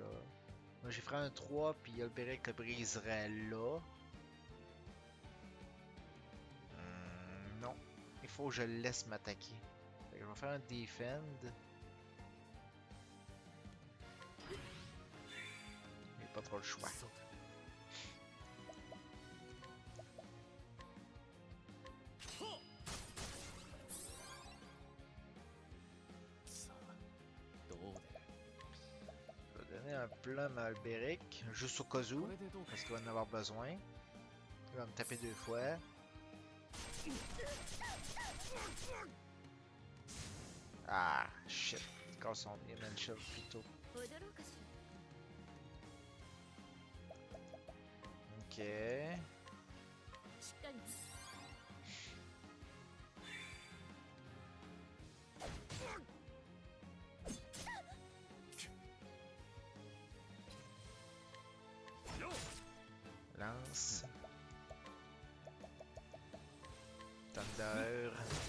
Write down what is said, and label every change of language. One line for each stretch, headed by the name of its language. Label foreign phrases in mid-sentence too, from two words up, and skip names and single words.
French: Moi j'ai fait un 3, puis Alberic le briserait là. Non. Il faut que je le laisse m'attaquer. Fait que je vais faire un defend. J'ai pas trop le choix.
Japanese: そうださあどう出る
French: Je vais donner un plum à Alberic, juste au cas où,
Japanese: これでどうか
French: parce qu'il va en avoir besoin. Il va me taper 2 fois. Ah, shit. Il casse son Dimension plus tôt.
Japanese: 踊ろうかし
French: Ok.
Japanese: らしっかりね
French: Lance. Thunder.